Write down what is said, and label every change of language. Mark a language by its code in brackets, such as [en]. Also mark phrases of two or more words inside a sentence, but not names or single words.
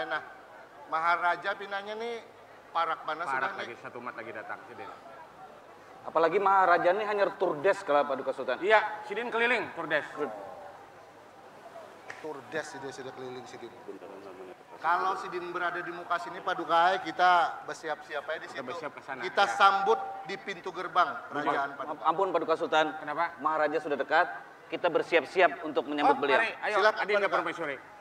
[id] Nah, Maharaja pinanya nih parak mana Parak sudah lagi, nih. satu umat lagi datang Sidin. Apalagi Maharaja ini hanya turdes kalau Paduka Sultan. Iya, Sidin keliling, Turdes. Turdes sudah keliling Sidin. Kalau Sidin berada di muka sini paduka kita bersiap-siap aja di situ. bersiap ke sana, Kita ya. sambut di pintu gerbang kerajaan paduka. Ampun Paduka Sultan. Kenapa? Maharaja sudah dekat. Kita bersiap-siap untuk menyambut beliau. Mari, ayo, Silakan, Adinda Paduka. Permaisuri.